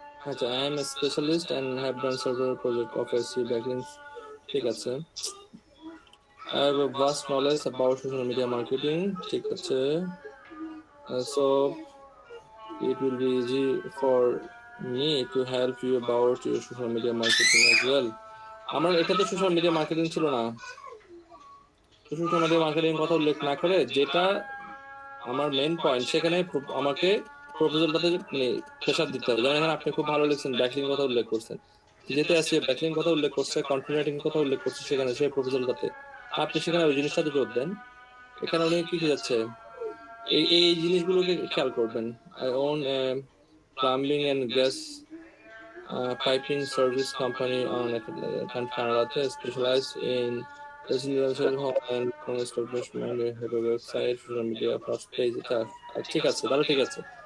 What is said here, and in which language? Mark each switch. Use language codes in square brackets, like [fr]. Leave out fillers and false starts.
[en] আচ্ছা, I am a specialist and have done several projects of SEO backlinks. [bn] ঠিক আছে। [en] I have a vast knowledge about social media marketing. [bn] ঠিক আছে। [en] So it will be easy for me to help you about your social media marketing as well. [bn] আমার এটা তো social media marketing ছিল না, social media marketing কথা উল্লেখ না করে যেটা আমার মেইন পয়েন্ট সেখানে আমাকে প্রপোজালটাতে মানে প্রেশার দিতে হবে। যেমন এখানে আপনি খুব ভালো লিখছেন, ব্যাকলিং কথা উল্লেখ করছেন, যেতে আসছে ব্যাকলিং কথা উল্লেখ করছে, কন্টেন্ট রাইটিং কথা উল্লেখ করছে সেখানে সেই প্রপোজালটাতে আপনি সেখানে ওই জিনিসটাতে জোর দেন। এখানে উনি কি যাচ্ছে এই জিনিসগুলোকে খেয়াল করবেন। [en] I own plumbing and gas piping service company on Canada, specialized in residential home and establishment. We have a website, social media, first page. [bn] ঠিক আছে, তাহলে ঠিক আছে।